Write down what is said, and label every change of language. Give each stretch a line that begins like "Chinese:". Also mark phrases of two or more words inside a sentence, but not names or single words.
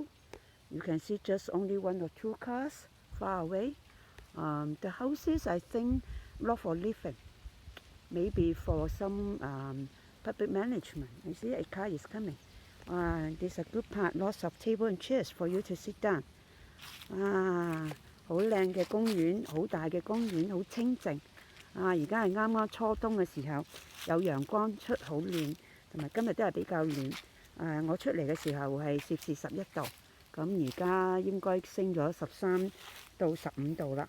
English: You can see just only 1 or 2 cars far away. The houses, I think, not for living, maybe for some public management. You see, a car is coming. This is a good part. Lots of table and chairs for you to sit down.
Cantonese: 好靚嘅公園，好大嘅公園，好清靜。而家係啱啱初冬嘅時候，有陽光出，好暖，同埋今日都係比較暖。我出嚟嘅時候係攝氏11度，咁而家應該升咗13到15度啦。